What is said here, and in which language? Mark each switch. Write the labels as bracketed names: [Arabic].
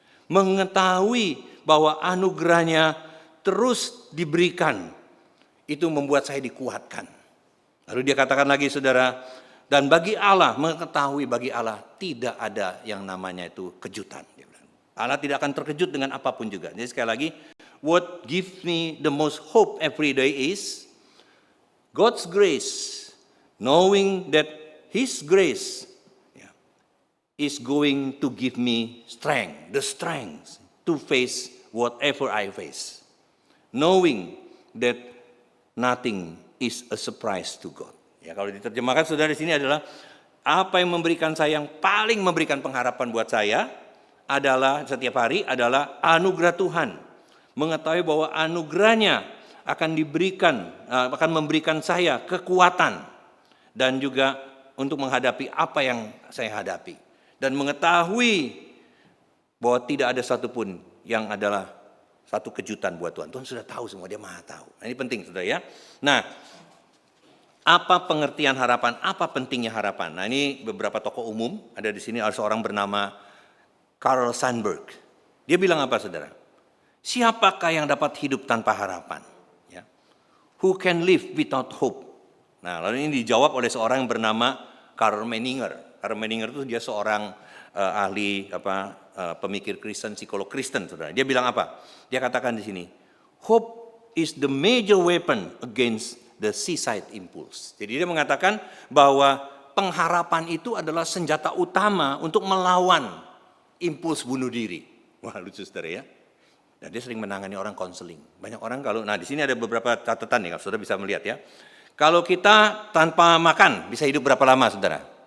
[Indonesian] Mengetahui bahwa anugerahnya terus diberikan, itu membuat saya dikuatkan. Lalu dia katakan lagi, saudara, dan bagi Allah, mengetahui bagi Allah tidak ada yang namanya itu kejutan. Allah tidak akan terkejut dengan apapun juga. Jadi sekali lagi, [English] what gives me the most hope every day is God's grace, knowing that His grace is going to give me the strength to face whatever I face. Knowing that nothing is a surprise to God. [Indonesian] Ya, kalau diterjemahkan, saudara, di sini adalah apa yang memberikan saya, yang paling memberikan pengharapan buat saya adalah setiap hari adalah anugerah Tuhan. Mengetahui bahwa anugerahnya akan memberikan saya kekuatan dan juga untuk menghadapi apa yang saya hadapi. Dan mengetahui bahwa tidak ada satupun yang adalah satu kejutan buat Tuhan. Tuhan sudah tahu semua, dia maha tahu. Nah, ini penting, saudara ya. Nah, apa pengertian harapan, apa pentingnya harapan? Nah, ini beberapa tokoh umum, ada di sini ada seorang bernama Carl Sandburg. Dia bilang apa, saudara? Siapakah yang dapat hidup tanpa harapan? Ya. [English] Who can live without hope? [Indonesian] Nah, lalu ini dijawab oleh seorang yang bernama Karl Menninger. Karl Menninger itu dia seorang ahli pemikir Kristen, psikolog Kristen, saudara. Dia bilang apa? Dia katakan di sini, [English] hope is the major weapon against the suicide impulse. [Indonesian] Jadi dia mengatakan bahwa pengharapan itu adalah senjata utama untuk melawan impuls bunuh diri. Wah, lucu, saudara ya. Dan dia sering menangani orang konseling. Banyak orang di sini ada beberapa catatan nih, saudara bisa melihat ya. Kalau kita tanpa makan bisa hidup berapa lama, saudara?